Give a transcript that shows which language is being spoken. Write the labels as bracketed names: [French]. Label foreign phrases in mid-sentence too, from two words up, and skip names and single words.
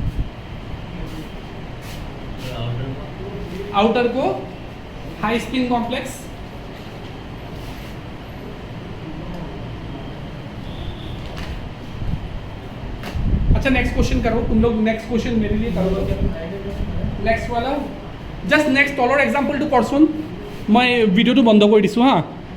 [English] आउटर को high spin complex. [Hindi] अच्छा [English] next question [Hindi] करो तुम लोग, [English] next question [Hindi] मेरे लिए करो क्या? नेक्स्ट वाला, [English] just next [Assamese] তলৰ এক্সাম্পলটো কৰচোন, মই ভিডিঅ'টো বন্ধ কৰি দিছোঁ হা।